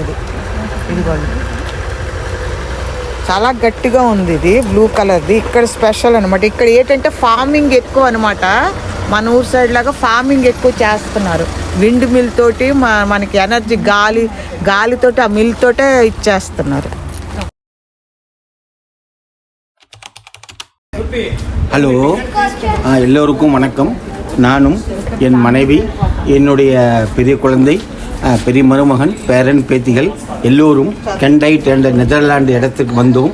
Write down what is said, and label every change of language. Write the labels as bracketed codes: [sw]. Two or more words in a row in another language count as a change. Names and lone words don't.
[te] ఇదిగోండి, చాలా గట్టిగా ఉంది. ఇది బ్లూ కలర్ది. ఇక్కడ స్పెషల్ అనమాట. ఇక్కడ ఏంటంటే ఫార్మింగ్ ఎక్కువ అనమాట. మన ఊరు సైడ్ లాగా ఫార్మింగ్ ఎక్కువ చేస్తున్నారు. [en] wind mill [te] తోటి మనకి ఎనర్జీ, గాలితోటి, ఆ మిల్ తోటే ఇచ్చేస్తున్నారు. [ta] ஹலோ, எல்லோருக்கும் வணக்கம். நானும் என் மனைவி, என்னுடைய பெரிய குழந்தை, பெரிய மருமகன், பேரன், பேத்திகள் எல்லோரும் கெண்டைட் என்ற நெதர்லாந்து இடத்துக்கு வந்தோம்.